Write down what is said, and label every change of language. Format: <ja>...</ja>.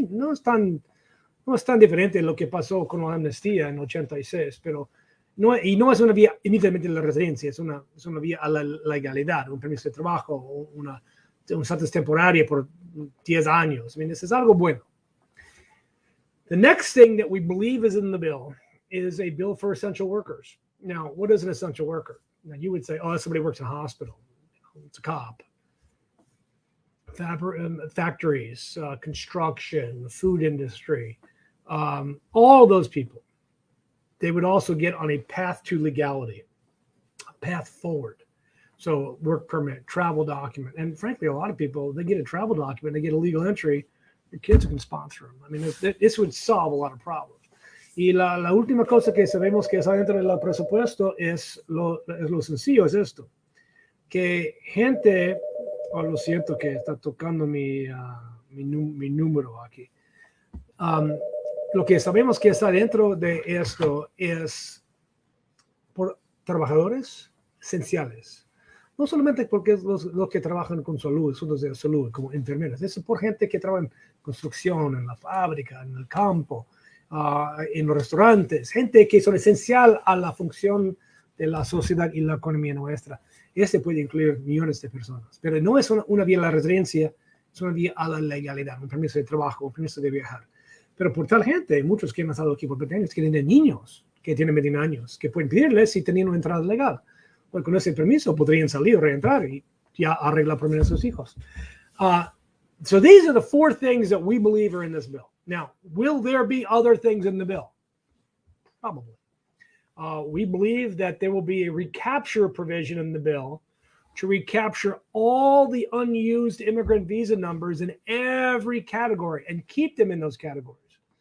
<es>No es tan diferente de lo que pasó con la amnistía en 86, pero no es una vía inmediatamente de la residencia, es una vía a la legalidad, un permiso de trabajo, una estatus temporaria por 10 años. Eso es algo bueno.</es> <en>The next thing that we believe is in the bill is a bill for essential workers. Now, what is an essential worker? Now, you would say, oh, somebody works in a hospital. It's a cop. Factories, construction, food industry, all those people. They would also get on a path to legality, a path forward. So work permit, travel document. And frankly, a lot of people, they get a travel document, they get a legal entry, your kids can sponsor them. I mean, this would solve a lot of problems.</en> <es>Y la última cosa que sabemos que está dentro del presupuesto es lo sencillo, es esto. Que gente, lo siento que está tocando mi número aquí. Lo que sabemos que está dentro de esto es por trabajadores esenciales. No solamente porque es los que trabajan con salud, son los de salud, como enfermeras. Es por gente que trabaja en construcción, en la fábrica, en el campo, en los restaurantes. Gente que son esencial a la función de la sociedad y la economía nuestra. Este puede incluir millones de personas. Pero no es una vía a la residencia, es una vía a la legalidad, un permiso de trabajo, un permiso de viajar. Pero por tal gente, muchos que han estado aquí por 20 años, que tienen niños que tienen 21 años, que pueden pedirles si tenían una entrada legal. Pues con ese permiso podrían salir o reentrar y ya arreglar primero a sus hijos.</es> <en>So these are the 4 things that we believe are in this bill. Now, will there be other things in the bill? Probably. We believe that there will be a recapture provision in the bill to recapture all the unused immigrant visa numbers in every category and keep them in those categories.</en>